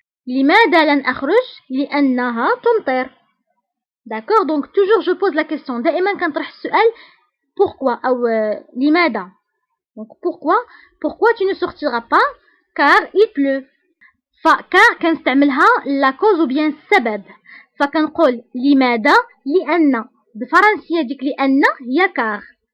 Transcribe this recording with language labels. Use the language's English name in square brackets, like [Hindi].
[Arabic] لماذا لن أخرج؟ لأنها تمطر. [French] D'accord? Donc, toujours je pose la question. [Arabic] دائما كنطرح السؤال pourquoi أو لماذا. [French] Donc, pourquoi tu ne sortiras pas? Car il pleut. car [Arabic] كنستعملها [French] la cause ou bien [Arabic] السبب. فكنقول لماذا؟ لأن. بالفرنسية ديك لأن هي كار.